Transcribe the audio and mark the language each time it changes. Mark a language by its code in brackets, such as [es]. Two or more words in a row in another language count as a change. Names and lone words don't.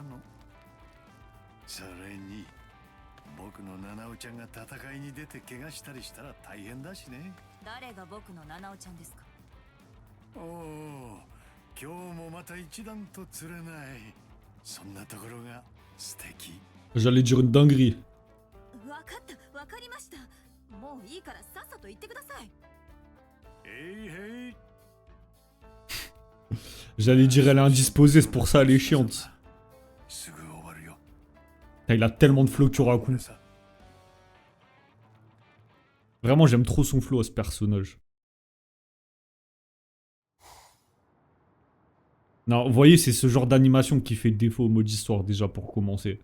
[ja] それに僕の七尾ちゃんが戦いに出て怪我したりしたら大変だしね。誰が僕の七尾ちゃんですか。おお、今日もまた一段と釣れない。そんなところが素敵。 [fr] J'allais dire une dinguerie. [ja] わかった、わかりました。もういいからさっさと言ってください。へい。 [fr] J'allais dire elle est indisposée, c'est pour ça elle est chiante. Il a tellement de flow Kyoraku. Vraiment, j'aime trop son flow à ce personnage. Non, vous voyez, c'est ce genre d'animation qui fait défaut au mode histoire déjà pour commencer.